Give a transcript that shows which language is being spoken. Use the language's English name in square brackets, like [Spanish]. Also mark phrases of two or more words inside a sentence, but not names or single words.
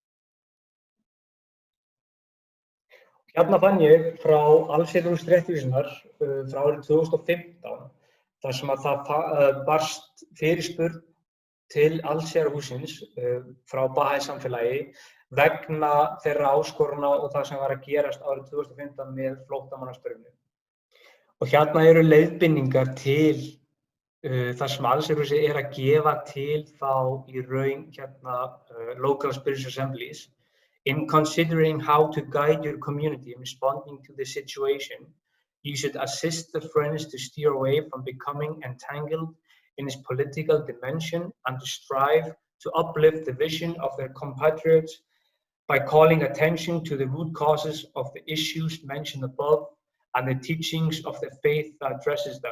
[Icelandic] Hérna fann ég frá allsherjarúst réttvísinnar frá árið 2015, þar sem að það barst fyrirspurn til allsherjarhússins frá Baha'i samfélagi vegna þeirra áskorana og það sem var að gerast árið 2015 með flóttamannastraumnum. Og hérna eru leiðbeiningar til þar sem allsherjarhúsið að gefa til þá í raun [English] local spiritual assemblies. In considering how to guide your community in responding to the situation, you should assist the friends to steer away from becoming entangled in its political dimension and to strive to uplift the vision of their compatriots by calling attention to the root causes of the issues mentioned above and the teachings of the faith that addresses them.